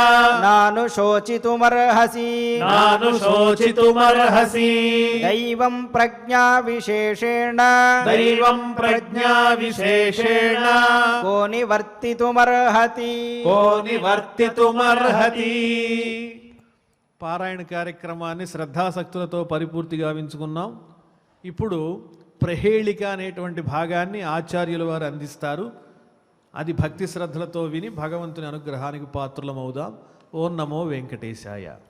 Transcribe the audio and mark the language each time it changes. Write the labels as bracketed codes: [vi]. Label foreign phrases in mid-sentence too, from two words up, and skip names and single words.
[sa] नानुशोचितुमर्हसि नानुशोचितुमर्हसि दैवं प्रज्ञाविशेषेण दैवं प्रज्ञाविशेषेण को निवर्तितुमर्हति को निवर्तितुमर्हति [te] పారాయణ కార్యక్రమాన్ని శ్రద్ధాసక్తులతో పరిపూర్తి గావించుకున్నాం. ఇప్పుడు ప్రహేళిక అనేటువంటి భాగాన్ని ఆచార్యుల వారు అందిస్తారు. అది భక్తి శ్రద్ధలతో విని భగవంతుని అనుగ్రహానికి పాత్రులమవుదాం. ఓం నమో వెంకటేశాయ.